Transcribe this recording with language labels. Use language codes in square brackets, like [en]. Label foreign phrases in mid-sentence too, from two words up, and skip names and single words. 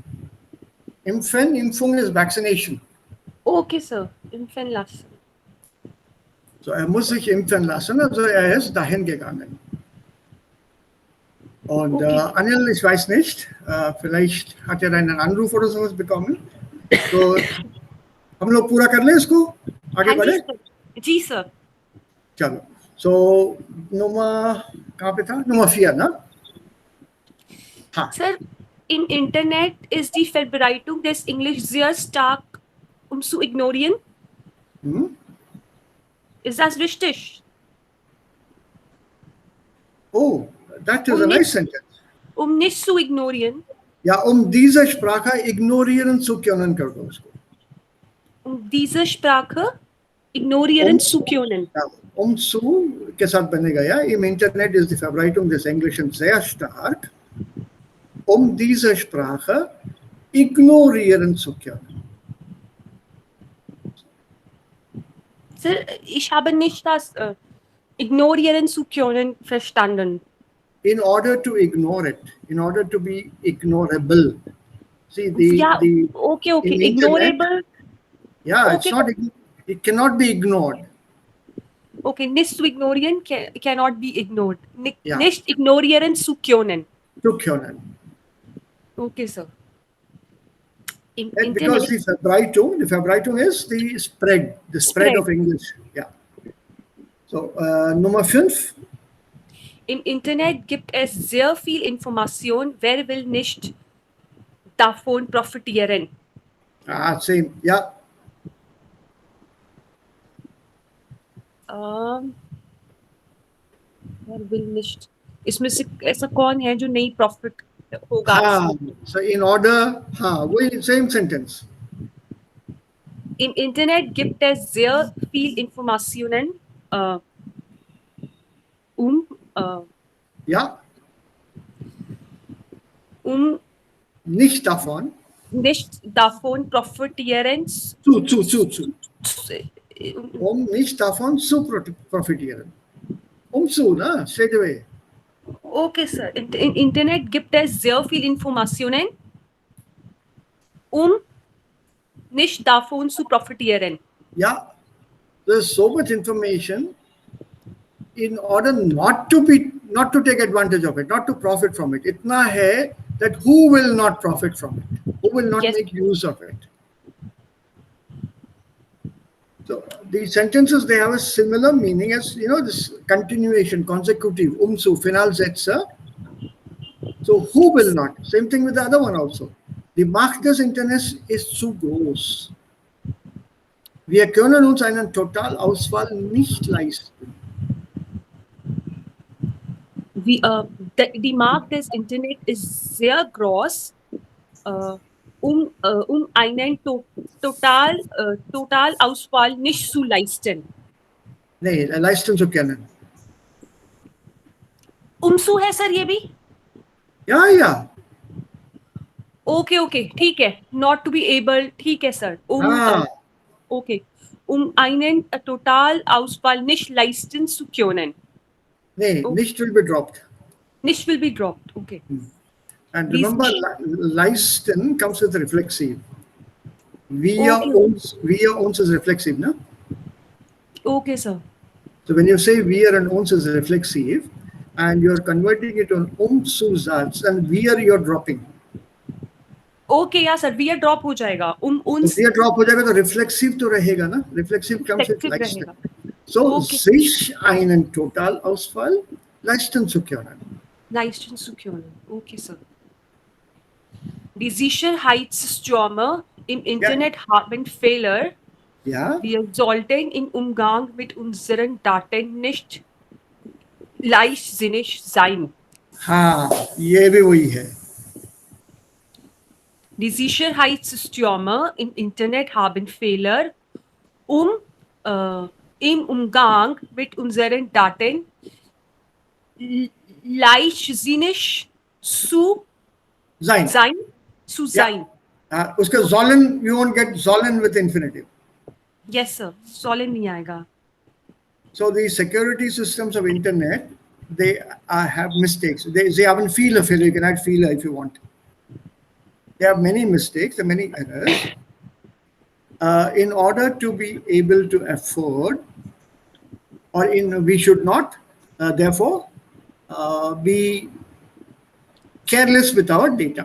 [de] Impfung ist Vaccination. Okay, Sir. Impfen lassen. So, er muss sich impfen lassen, also er ist dahin gegangen. Und Okay. Anil, ich weiß nicht, vielleicht hat er einen Anruf oder sowas bekommen. So, [hi] हम लोग पूरा कर लें इसको आगे बढ़े जी सर चलो सो नंबर कहाँ पे था नंबर 4 ना हाँ [de] Sir, im Internet ist die Verbreitung des Englisch sehr stark zu ignorieren. Ist das richtig? [en] Oh, that is a nice sentence. [de] Nicht zu ignorieren. Ja, diese Sprache ignorieren zu können, [hi] कर दो उसको. [de] Diese Sprache ignorieren zu können. Ja, zu [hi] के साथ बनेगा या [de] im Internet ist die Verbreitung des Englischen sehr stark, diese Sprache ignorieren zu können. Sir, ich habe nicht das ignorieren zu können verstanden. [en] In order to ignore it, in order to be ignorable. See, okay. Ignorable. Yeah, okay. It cannot be ignored. [de] Okay, nicht zu ignorieren [en] cannot be ignored. [de] Ja. Nicht ignorieren zu können. Zu können. [en] Okay, sir. Because the Verbreitung is the spread of English. Yeah. So, [de] Nummer 5. Im Internet gibt es sehr viel Information. Wer will nicht davon profitieren? Same. Ja. wer will nicht [hi] इसमें से ऐसा कौन है जो नहीं प्रॉफिट होगा [en] so in order वही same sentence [de] im Internet gibt es sehr viel Informationen ja nicht davon profitieren nicht davon zu profitieren zu, ne? [en] Straight away. Okay, sir. [de] Im Internet gibt es sehr viel Informationen, nicht davon zu profitieren. [en] Yeah, there's so much information in order not to take advantage of it, not to profit from it. [hi] इतना है [en] that who will not profit from it? Who will not make use of it? So these sentences, they have a similar meaning as, this continuation, consecutive, umsu, final setzer. So who will not? Same thing with the other one also. [de] Die Macht des Internets ist zu groß. Wir können uns einen Totalausfall nicht leisten. Die Macht des Internets ist sehr groß, einen Totalausfall nicht zu leisten. Nee, leisten zu können. [hi] Umsu है सर ये भी? [de] Ja. [hi] Okay, ठीक है. [en] Not to be able, [hi] ठीक है सर. [en] Okay. [de] Einen Totalausfall nicht leisten zu können. Nee, nicht [en] will be dropped. Nicht will be dropped, okay. And remember, leisten comes with reflexive. [de] Wir uns [en] is reflexive, no? Okay, sir. So when you say wir and uns is reflexive, and you're converting it on [de] zu Satz, [en] and you're dropping. Okay, yeah, sir. Wir drop [hi] हो जाएगा. [de] uns. [hi] Wir drop हो जाएगा तो reflexive तो रहेगा ना? [en] Reflexive comes with leisten. [de] So sich einen Totalausfall leisten zu können. Leisten zu können. [en] Okay, sir. [de] Die Sicherheitsstürme im Internet haben Fehler Ja, Wir sollten im Umgang mit unseren Daten nicht leichtsinnig sein. [hi] हाँ ये भी वही है. [de] Die Sicherheitssysteme im Internet haben Fehler, im Umgang mit unseren Daten leichtsinnig zu Sein. sein. Zu Ja. sein. [hi] उसका sollen, [en] you won't get sollen with infinitive. Yes, sir. [hi] Sollen नहीं आएगा. [en] So the security systems of internet, they have mistakes. They haven't feel a failure. You can add feeler if you want. They have many mistakes and many errors. In order to be able to afford, we should not, therefore, be careless with our data.